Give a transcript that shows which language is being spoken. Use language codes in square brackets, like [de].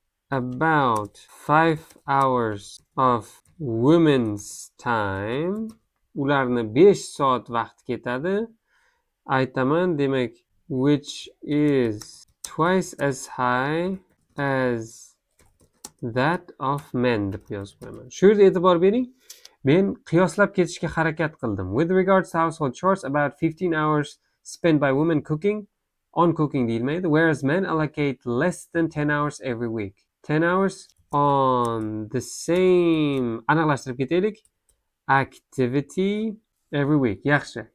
[en] About 5 hours of women's time. [uz] Ularni 5 soat vaqt ketadi. Aytaman, demak, [en] which is twice as high as that of men [uz] deb yozib qo'yaman. Shu yerda e'tibor bering. Men qiyoslab ketishga harakat qildim. [en] With regards to household chores, about 15 hours spent by women cooking, on cooking deyilmaydi, whereas men allocate less than 10 hours every week. 10 hours on the same, [uz] aniqlashtirib ketaylik, [en] activity every week. [uz] Yaxshi.